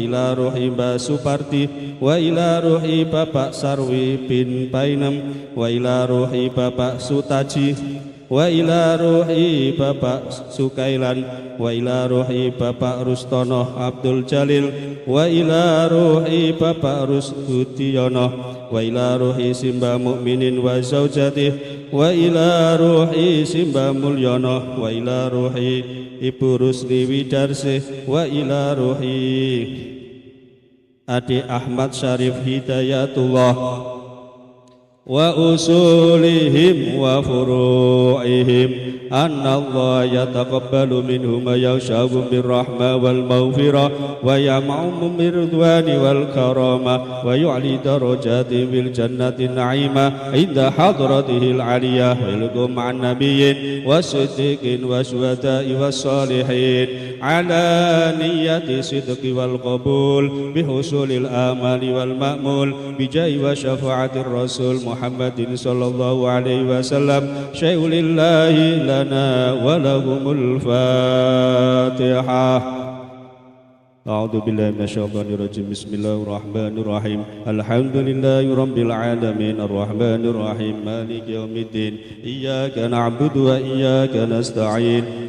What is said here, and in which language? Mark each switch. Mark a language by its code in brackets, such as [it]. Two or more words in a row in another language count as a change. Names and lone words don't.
[ar] ila ruhi Mbah Suparti, wa ila ruhi Bapak Sarwi bin Painem, wa ila ruhi Bapak Sutaji, wa ila ruhi Bapak Sukailan, wa ila ruhi Bapak Rustono Abdul Jalil, wa ila ruhi Bapak Rusdudiono, wa ila ruhi Simbah Mukminin wa zaujati, wa ila ruhi Simbah Mulyono, wa ila ruhi Ibu Rusli Widarse, wa ila ruhi Adik Ahmad Syarif Hidayatullah, wa usulihim wa furu'ihim, أن الله يتقبل منهم ما يشاء بالرحمة والمغفرة، ويعمهم برضوانه والكرامة، ويعلي درجاتهم بالجنة النعيم عند حضرته العلية، وألحقهم مع النبيين والصديقين والشهداء والصالحين، على نية الصدق والقبول بحصول الأمل والمأمول بجاه وشفاعة الرسول محمد صلى الله عليه وسلم، شيء لله لنا ولهم الفاتحة. أعوذ بالله من الشيطان الرجيم. بسم الله الرحمن الرحيم. الحمد لله رب العالمين الرحمن الرحيم مالك يوم الدين. إياك نعبد وإياك نستعين.